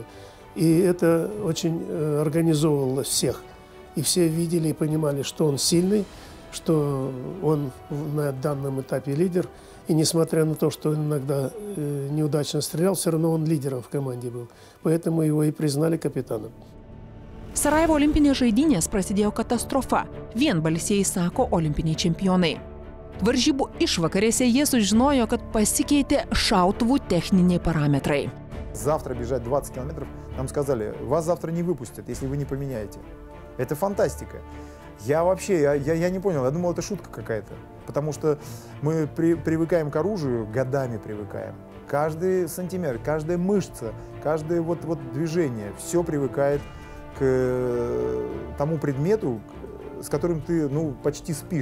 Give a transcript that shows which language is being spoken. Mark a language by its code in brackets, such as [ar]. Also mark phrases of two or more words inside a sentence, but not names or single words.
[ru] И это очень организовывало всех. И все видели и понимали, что он сильный, что он на данном этапе лидер. И несмотря на то, что он иногда неудачно стрелял, все равно он лидером в команде был. Поэтому его и признали капитаном. [lt] Sarajevo olimpinės žaidynės prasidėjo katastrofa. Vienbalsiai sako olimpiniai čempionai. Varžybų išvakarėse jie sužinojo, kad pasikeitė šautuvų techniniai parametrai. [ru] Завтра бежать 20 километров, нам сказали, вас завтра не выпустят, если вы не поменяете. Это фантастика. Я вообще, я не понял, я думал, это шутка какая-то. Потому что мы привыкаем к оружию, годами привыкаем. Каждый сантиметр, каждая мышца, каждое вот движение, все привыкает к тому предмету, с которым ты, ну, почти спишь.